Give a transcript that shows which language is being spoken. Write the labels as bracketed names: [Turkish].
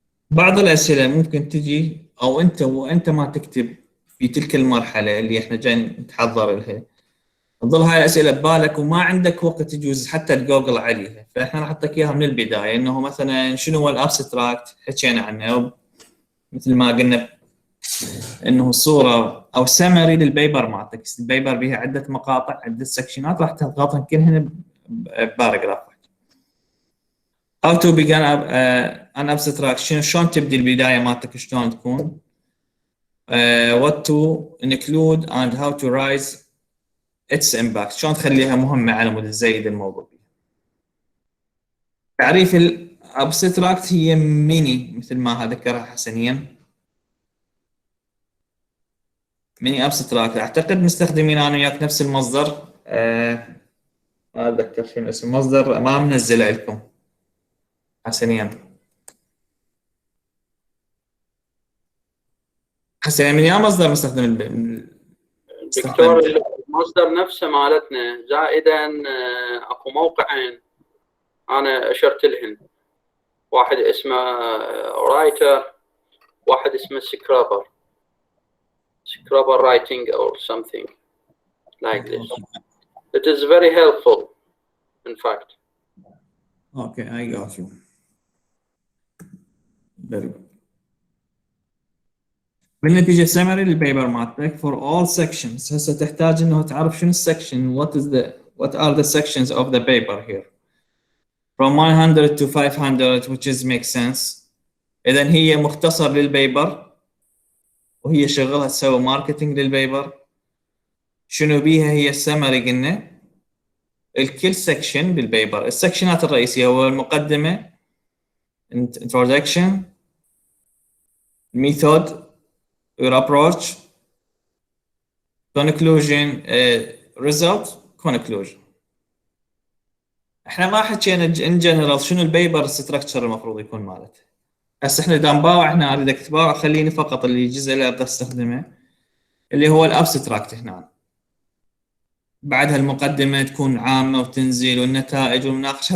[Arabic] بعض الاسئله ممكن تجي او انت ما تكتب في تلك المرحله اللي احنا جايين نتحضر لها، تظل هاي الاسئله ببالك وما عندك وقت تجوز حتى تجوجل عليها، فاحنا راح نعطيك اياها من البدايه، انه مثلا شنو هو الابستراكت حكينا عنه، مثل ما قلنا انه صوره او سمري للبيبر مالتك، البيبر بها عده مقاطع عده سكشنات راح تضغطهم كلهن بباراجراف. [English] How to begin an abstract، [Arabic] شلون تبدي البدايه مالتك شلون تكون، [English] what to include and how to rise its impact، [Arabic] شلون تخليها مهمه على مود تزيد الموضوع. تعريف الابستراكت هي ميني مثل ما ذكرها حسنيا، ميني ابستراكت. اعتقد مستخدمين انا وياك نفس المصدر، ما اتذكر شنو اسم المصدر، ما منزله لكم حسنيا. حسنيا من يا مصدر مستخدم دكتور المصدر نفسه مالتنا، زائدا اكو موقعين انا اشرت لهن، واحد اسمه رايتر، واحد اسمه سكرابر. [English] scrubber writing or something like this. It is very helpful, in fact. Okay, I got you. Very good. [Arabic] بالنتيجة [English] summary [Arabic] للبيبر مالتك [English] for all sections. [Arabic] هسه تحتاج انه تعرف شنو السكشن [English] what are the sections of the paper here from 100 to 500 which is makes sense. [Arabic] اذا هي مختصر للبيبر وهي شغلها تسوي ماركتينج للبيبر. شنو بيها هي السمري قلنا الكل سكشن بالبيبر. السكشنات الرئيسية هو المقدمة [English] introduction method your approach conclusion result conclusion. [Arabic] احنا ما حكينا ان جنرال شنو البيبر ستراكشر المفروض يكون مالته. هسه احنا اذا نباوع احنا اريدك تباوع خليني فقط اللي الجزء اللي ابدا استخدمه اللي هو الابستراكت هنا. بعدها المقدمه تكون عامه وتنزل والنتائج والمناقشه.